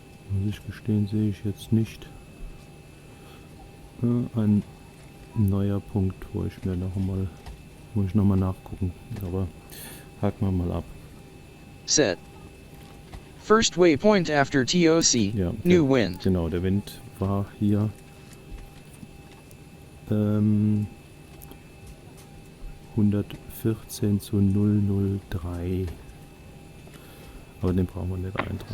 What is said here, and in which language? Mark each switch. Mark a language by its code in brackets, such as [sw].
[de] Muss ich gestehen, sehe ich jetzt nicht. Ein neuer Punkt, wo ich nochmal nachgucken. Aber haken wir mal ab. [en] Set. First waypoint after TOC. [de] Ja, [en] New wind. [de] Genau, der Wind war hier 114 zu 003. Aber den brauchen wir nicht eintragen.